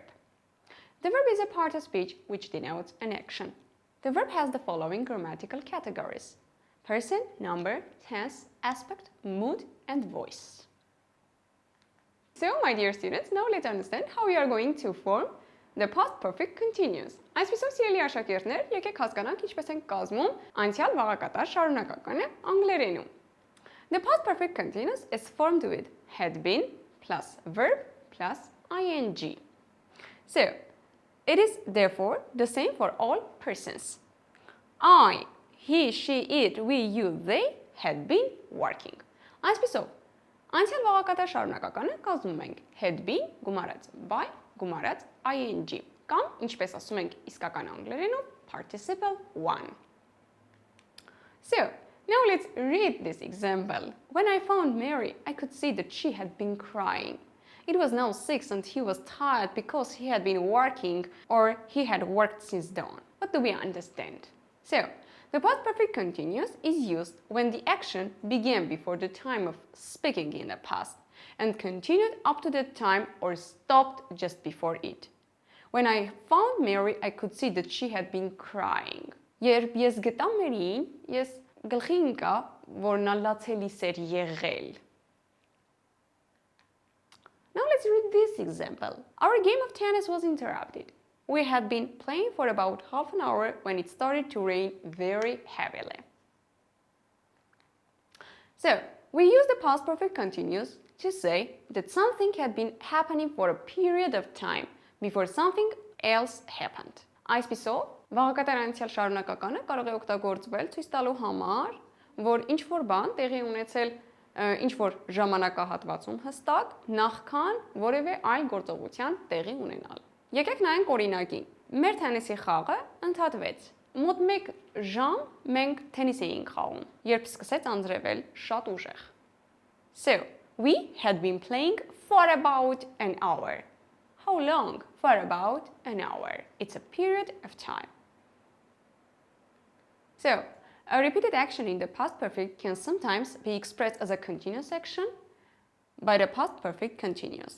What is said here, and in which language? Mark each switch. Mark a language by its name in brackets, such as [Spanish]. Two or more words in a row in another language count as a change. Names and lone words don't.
[English] The verb is a part of speech which denotes an action. The verb has the following grammatical categories: person, number, tense, aspect, mood, and voice. So, my dear students, now let's understand how we are going to form the past perfect continuous. [Armenian] Այսպիսով, սիրելի աշակերտներ, եկեք հասկանանք ինչպես են կազմում անցյալ վաղակատար շարունակականը անգլերենում. [English] The past perfect continuous is formed with had been plus verb plus ing. So, it is therefore the same for all persons. I, he, she, it, we, you, they had been working. [Armenian] Այսպիսով, անցյալ վաղակատար շարունակականը կազմում ենք [English] had been [Armenian] գումարած by գումարած ing կամ ինչպես ասում ենք իսկական անգլերենով [English] participle one. So, now let's read this example. When I found Mary, I could see that she had been crying. It was now 6 and he was tired because he had been working or he had worked since dawn. What do we understand? So, the past perfect continuous is used when the action began before the time of speaking in the past and continued up to that time or stopped just before it. When I found Mary, I could see that she had been crying. [Armenian] Երբ ես գտա Մերիին, ես գլխի ընկա, որ նա լացելիս էր եղել. [English] Now let's read this example. Our game of tennis was interrupted. We had been playing for about half an hour when it started to rain very heavily. So, we use the past perfect continuous to say that something had been happening for a period of time before something else happened. [Armenian] Այսպիսով, վաղակատար անցյալ շարունակականը կարող է օգտագործվել ցույց տալու համար, որ ինչ-որ բան տեղի ունեցել ինչ-որ ժամանակահատվածում հստակ նախքան որևէ այլ գործողության տեղի ունենալ։ Եկեք նայենք օրինակին։ Մեր թենիսի խաղը ընդհատվեց։ Մոտ 1 ժամ մենք թենիս էինք խաղում, երբ սկսեց անձրևել շատ ուժեղ. [English] So, we had been playing for about an hour. How long? For about an hour. It's a period of time. So, a repeated action in the past perfect can sometimes be expressed as a continuous action by the past perfect continuous.